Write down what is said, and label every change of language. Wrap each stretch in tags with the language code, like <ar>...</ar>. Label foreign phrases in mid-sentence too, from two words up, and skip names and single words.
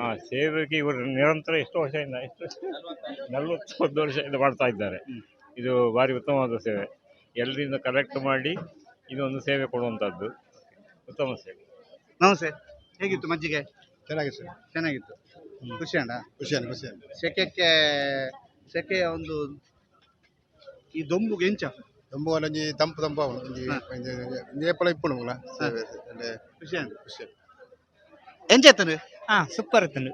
<kn>ಸೇವೆಗೆ ಇವರು ನಿರಂತರ ಎಷ್ಟು ವರ್ಷದಿಂದ 41 ವರ್ಷದಿಂದ ಮಾಡ್ತಾ ಇದ್ದಾರೆ. ಇದು ಭಾರಿ ಉತ್ತಮವಾದ ಸೇವೆ. ಎಲ್ಲರಿಂದ ಕಲೆಕ್ಟ್ ಮಾಡಿ ಇದೊಂದು ಸೇವೆ ಕೊಡುವಂಥದ್ದು ಉತ್ತಮ ಸೇವೆ. ನಮಸ್ತೆ, ಹೇಗಿತ್ತು ಮಜ್ಜಿಗೆ? ಚೆನ್ನಾಗಿತ್ತು ಸರ್. ಚೆನ್ನಾಗಿತ್ತು. ಖುಷಿ ಅಣ್ಣ? ಖುಷಿ.</kn> <tcy>ಸೆಕೆಯ ಒಂದು ಈ ದೊಂಬುಗೆ ಎಂಚ ತುಂಬ ಒಂಜಿ ತಂಪು ಒಂಜಿ ನೇಪಳ ಇಪ್ಪುಂಡು ಮಗಳ ಖುಷಿ ಎಂಚೆತ್ತನು?</tcy> <kn>ಸೂಪರ್ ಇತ್ತು.</kn>